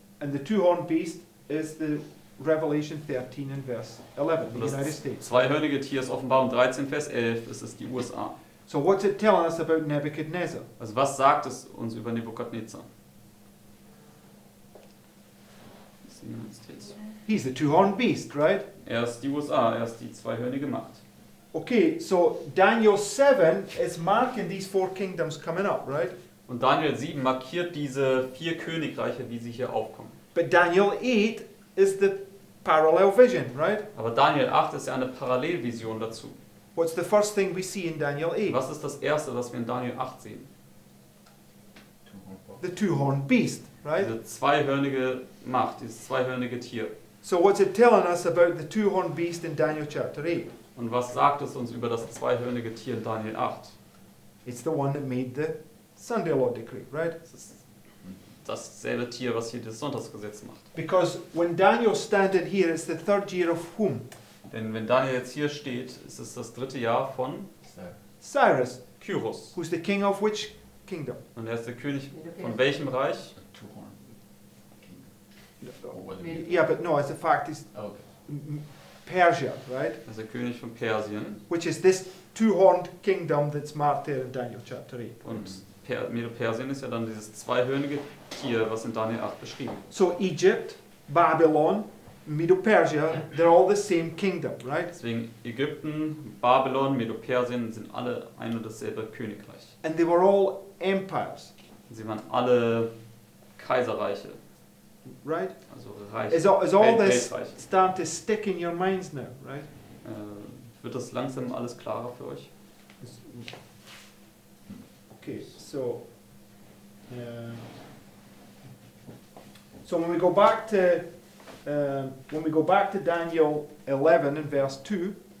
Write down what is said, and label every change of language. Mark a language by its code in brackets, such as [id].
[en] And the two-horned beast is the Revelation 13 and verse 11, [de] Und [en] the United [de] das [en] States. [de] zweihörnige Tier ist Offenbarung 13, Vers 11, ist es die USA. [en] So what's it telling us about Nebuchadnezzar? [de] Also was sagt es uns über Nebukadnezar? Das ist die United States. [en] He's the two-horned beast, right? [de] Er ist die USA, er ist die zweihörnige Macht. [en] Okay, so Daniel 7 is marking these four kingdoms coming up, right? [de] Und Daniel 7 markiert diese 4 Königreiche, wie sie hier aufkommen. [en] But Daniel 8 is the parallel vision, right? [de] Aber Daniel 8 ist ja eine Parallelvision dazu. [en] What's the first thing we see in Daniel 8? [de] Was ist das Erste, was wir in Daniel 8 sehen? [en] The two-horned beast, right? [de] Diese zweihörnige Macht, dieses zweihörnige Tier. [en] So what's it telling us about the two-horned beast in Daniel chapter 8? [de] Und was sagt es uns über das zweihörnige Tier in Daniel 8? [en] It's the one that made the Sunday law decree, right? [de] Es ist dasselbe Tier, was hier das Sonntagsgesetz macht. [en] Because when Daniel standing here, it's the third year of whom? [de] Denn wenn Daniel jetzt hier steht, ist es das 3. Jahr von [en] Cyrus, [de] Kyros. [en] who's the king of which kingdom? [de] Und er ist der König von welchem Reich? [en] Yeah, but no, as a fact, it's Persia, right? [de] Er ist der König von Persien. [en] Which is this two-horned kingdom that's marked there in Daniel chapter 8. [de] Und Medo-Persien ist ja dann dieses zweihörnige Tier, was in Daniel 8 beschrieben wird. [en] So Egypt, Babylon, Medo-Persia, they're all the same kingdom, right? [de] Deswegen Ägypten, Babylon, Medo-Persien sind alle ein und dasselbe Königreich. [en] And they were all empires, [de] Und sie waren alle Kaiserreiche, [en] right? [de] also Reiche, [en] Is all this [de] Weltreiche. [en] starting to stick in your minds now, right? [de] Wird das langsam alles klarer für euch? [en] Okay, so when we go back to Daniel 11 and verse 2,